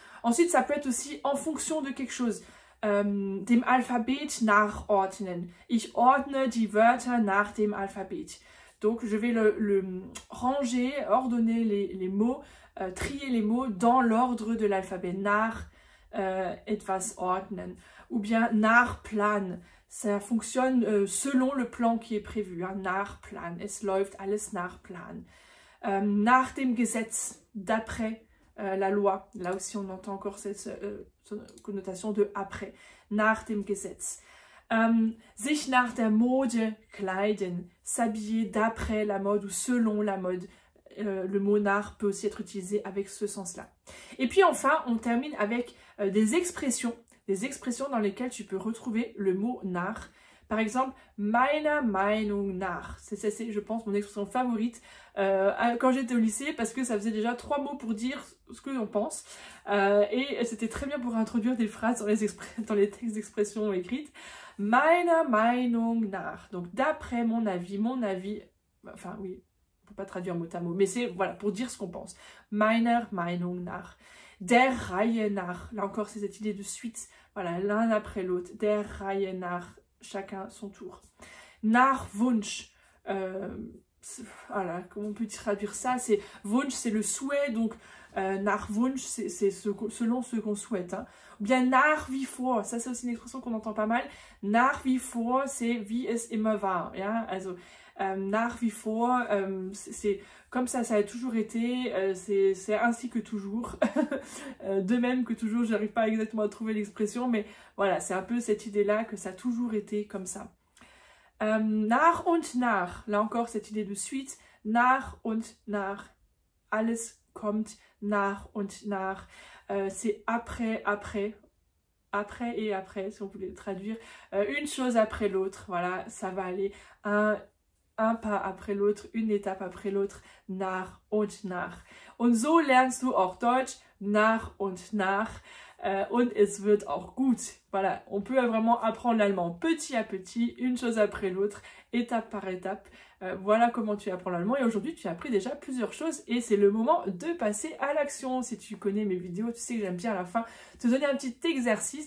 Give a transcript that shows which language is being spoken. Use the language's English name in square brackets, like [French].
[French] Ensuite, ça peut être aussi en fonction de quelque chose. [German] Dem Alphabet nachordnen. Ich ordne die Wörter nach dem Alphabet. [French] Donc, je vais le ranger, ordonner les mots, trier les mots dans l'ordre de l'alphabet. [German] Nach etwas ordnen. [French] Ou bien [German] nach Plan. [French] Ça fonctionne selon le plan qui est prévu. [German] Hein. Nach Plan. Es läuft alles nach Plan. Nach dem Gesetz. [French] D'après la loi. Là aussi, on entend encore cette connotation de après. [German] Nach dem Gesetz. Sich nach der Mode kleiden. [French] S'habiller d'après la mode ou selon la mode. Le mot nach peut aussi être utilisé avec ce sens-là. Et puis enfin, on termine avec des expressions dans lesquelles tu peux retrouver le mot nach. Par exemple, [German] meiner Meinung nach. [French] C'est, je pense, mon expression favorite quand j'étais au lycée, parce que ça faisait déjà 3 mots pour dire ce que l'on pense. Et c'était très bien pour introduire des phrases dans les textes d'expression écrites. [German] Meiner Meinung nach. [French] Donc, d'après mon avis, enfin oui, on ne peut pas traduire mot à mot, mais c'est voilà, pour dire ce qu'on pense. [German] Meiner Meinung nach. Der Reihe nach. [French] Là encore, c'est cette idée de suite. Voilà, l'un après l'autre. [German] Der Reihe nach. [French] Chacun son tour. [German] Nach Wunsch. [French] Voilà, comment on peut traduire ça? C'est Wunsch, c'est le souhait. Donc, [German] Nach Wunsch, [French] c'est selon ce qu'on souhaite. Hein. Ou bien [German] nach wie vor, [French] ça c'est aussi une expression qu'on entend pas mal. [German] Nach wie vor, c'est wie es immer war. Ja? Also, nach wie vor, [French] c'est comme ça a toujours été, c'est ainsi que toujours. De même que toujours, je n'arrive pas exactement à trouver l'expression, mais voilà, c'est un peu cette idée-là que ça a toujours été comme ça. [German] Nach und nach, [French] là encore cette idée de suite, nach und nach, [German] alles kommt nach und nach, [French] c'est après, après et après, si on voulait le traduire, une chose après l'autre, voilà, ça va aller un pas après l'autre, une étape après l'autre, nach und nach. [German] Und so lernst du auch Deutsch, nach und nach. Und es wird auch gut. [French] Voilà, on peut vraiment apprendre l'allemand petit à petit, une chose après l'autre, étape par étape. Voilà comment tu apprends l'allemand et aujourd'hui tu as appris déjà plusieurs choses et c'est le moment de passer à l'action. Si tu connais mes vidéos, tu sais que j'aime bien à la fin te donner un petit exercice.